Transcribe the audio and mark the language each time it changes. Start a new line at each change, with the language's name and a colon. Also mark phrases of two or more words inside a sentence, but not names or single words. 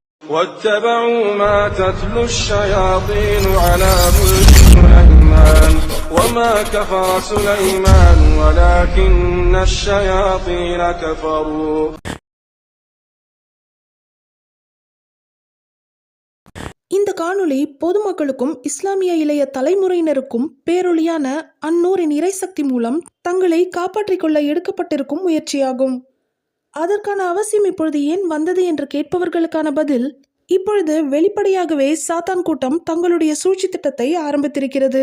Arabic: واتبعوا ما تتلو الشياطين على ملك سليمان وما كفر سليمان ولكن الشياطين كفروا.
Tamil: இந்த காணொளி பொதுமக்களுக்கும் இஸ்லாமிய இளைய தலைமுறையினருக்கும் பேரொளியான அந்நூரின் இறைசக்தி மூலம் தங்களை காப்பாற்றிக் கொள்ள எடுக்கப்பட்டிருக்கும் முயற்சியாகும். அதற்கான அவசியம் இப்பொழுது ஏன் வந்தது என்று கேட்பவர்களுக்கான பதில், இப்பொழுது வெளிப்படையாகவே சாத்தான் கூட்டம் தங்களுடைய சூழ்ச்சி திட்டத்தை ஆரம்பித்திருக்கிறது.